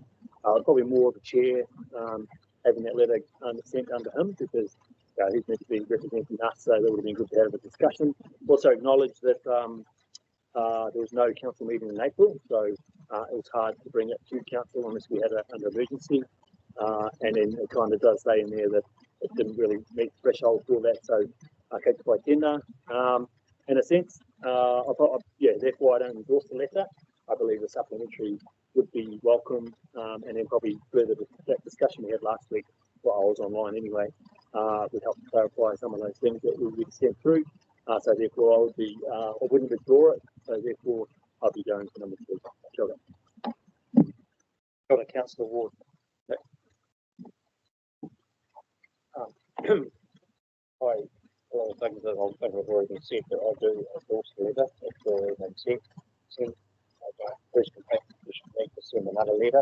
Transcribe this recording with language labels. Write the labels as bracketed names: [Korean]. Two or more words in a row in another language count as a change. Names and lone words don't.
[English] Probably more of the chair having that letter sent under him, because he's meant to be representing us, so that would have been good to have a discussion. Also acknowledge that there was no council meeting in April, so it was hard to bring it to council unless we had it under emergency. And then it kind of does say in there that it didn't really meet the threshold for that, so [Māori] kei te pai tēnā. [English] In a sense, therefore I don't endorse the letter. I believe a supplementary would be welcome, and then probably further that discussion we had last week, I was online anyway, would help to clarify some of those things that we would sent through. So therefore I wouldn't withdraw it, so therefore I'll be going for number 2. [Māori] Kia ora. [English] Got a Councillor Ward. Hi, well, things that I think have already been said, that I do endorse the letter. If the been sent, I don't personally think we should need to send another letter.